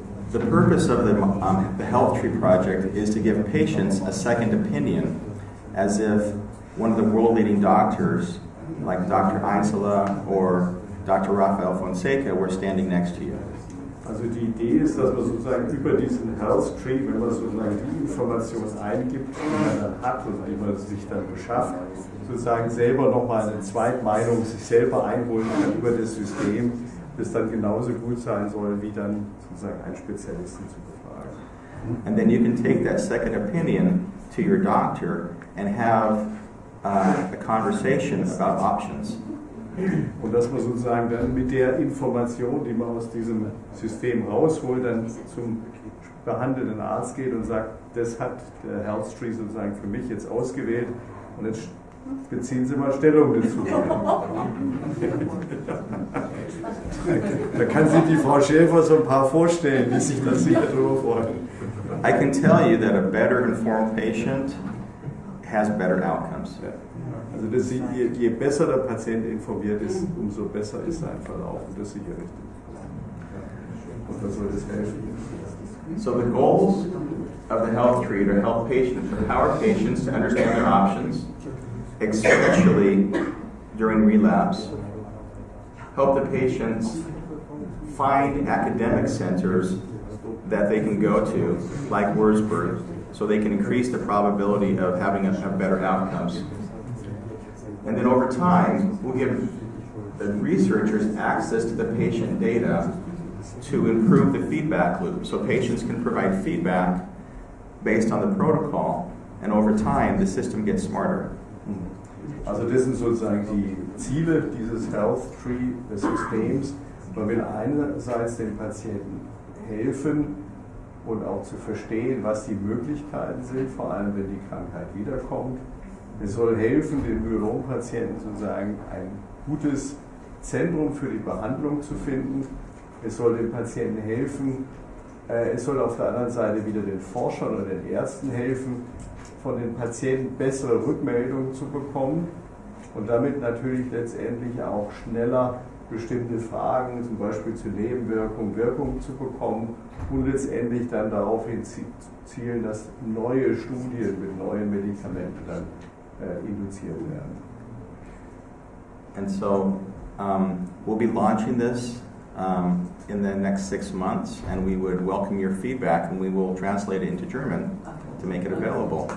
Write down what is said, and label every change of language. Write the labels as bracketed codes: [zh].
[en] The purpose of the Health Tree Project is to give patients a second opinion, as if one of the world-leading doctors, like Dr. Einzela or Dr. Rafael Fonseca, were standing next to you. [de] Also die Idee ist, dass man sozusagen über diesen Health Tree, wenn man sozusagen die Information eingibt, die man dann hat und die man sich dann beschafft, sozusagen selber nochmal eine Zweitmeinung sich selber einholen kann über das System, das dann genauso gut sein soll, wie dann sozusagen einen Spezialisten zu befragen. [en] And then you can take that second opinion to your doctor and have a conversation about options. [de] Und dass man sozusagen dann mit der Information, die man aus diesem System rausholt, dann zum behandelnden Arzt geht und sagt, das hat der Health Tree sozusagen für mich jetzt ausgewählt und jetzt beziehen Sie mal Stellung dazu. Da kann sich die Frau Schäfer so ein paar vorstellen, die sich das sicher darüber freuen. [en] I can tell you that a better informed patient has better outcomes. [de] Ja. Also das, je besser der Patient informiert ist, umso besser ist sein Verlauf und das ist sicher richtig. Und da soll das helfen. [en] So the goals of the health tree are to help patients, empower patients to understand their options, especially during relapse, help the patients find academic centers that they can go to, like Würzburg, so they can increase the probability of having a better outcomes. And then over time, we'll give the researchers access to the patient data to improve the feedback loop. So patients can provide feedback based on the protocol, and over time, the system gets smarter. [de] Also das sind sozusagen die Ziele dieses Health Tree des Systems. Man will einerseits den Patienten helfen und auch zu verstehen, was die Möglichkeiten sind, vor allem wenn die Krankheit wiederkommt. Es soll helfen, den Myelom-Patienten sozusagen ein gutes Zentrum für die Behandlung zu finden. Es soll den Patienten helfen, es soll auf der anderen Seite wieder den Forschern oder den Ärzten helfen, von den Patienten bessere Rückmeldungen zu bekommen und damit natürlich letztendlich auch schneller bestimmte Fragen, zum Beispiel zu Nebenwirkungen, Wirkungen zu bekommen und letztendlich dann daraufhin zielen, dass neue Studien mit neuen Medikamenten dann induziert werden. [en] And so we'll be launching this in the next 6 months, and we would welcome your feedback, and we will translate it into German to make it available.